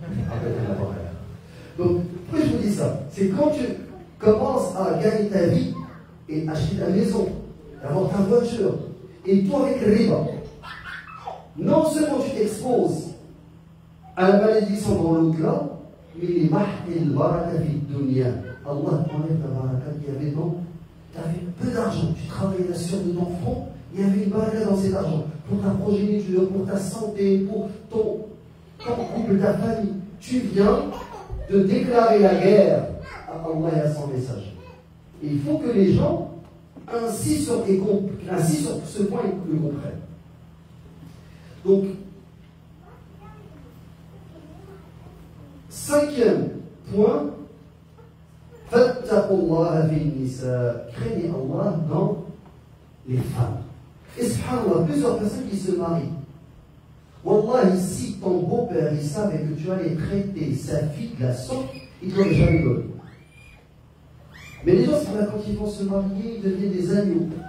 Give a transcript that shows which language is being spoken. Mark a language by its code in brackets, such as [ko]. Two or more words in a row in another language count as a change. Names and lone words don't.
[fr] Donc, pourquoi je vous dis ça? C'est quand tu commences à gagner ta vie et acheter ta maison, avoir ta voiture, et toi avec le riba, non seulement tu t'exposes à la malédiction dans l'au-delà, mais les [ar] محق بركة في دنيا. [fr] Allah t'enlève la baraka qu'il y avait dans. Tu avais peu d'argent, tu travaillais sur de ton front, il y avait une baraka dans cet argent. Pour ta progéniture, pour ta santé, pour ton couple, ta famille. Tu viens de déclarer la guerre à Allah et à son message. Et il faut que les gens insistent sur ce point et le comprennent. Donc, cinquième point, [ar] فاتقوا الله في نساء, [fr] craignez Allah dans les femmes. Et subhanallah, plusieurs personnes qui se marient. Wallah, si ton beau-père, il savait que tu allais traiter sa fille de la sorte, il ne t'aurait jamais donné. Mais les gens, quand ils vont se marier, ils deviennent des agneaux.